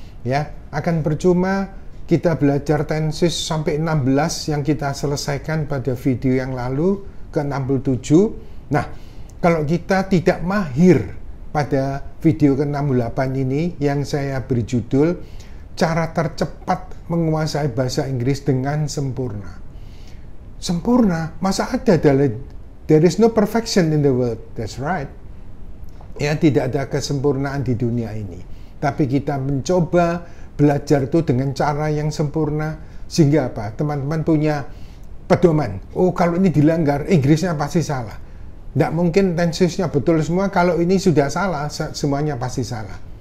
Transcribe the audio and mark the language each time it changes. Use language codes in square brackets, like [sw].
[id] Ya, akan percuma kita belajar tenses sampai 16 yang kita selesaikan pada video yang lalu ke-67. Nah, kalau kita tidak mahir pada video ke-68 ini yang saya beri judul cara tercepat menguasai bahasa Inggris dengan sempurna. Sempurna? Masa ada? [en] There is no perfection in the world. That's right. [id] Ya, tidak ada kesempurnaan di dunia ini. Tapi kita mencoba belajar itu dengan cara yang sempurna. Sehingga apa? Teman-teman punya pedoman. Oh, kalau ini dilanggar, Inggrisnya pasti salah. Tidak mungkin tensesnya betul semua. Kalau ini sudah salah, semuanya pasti salah.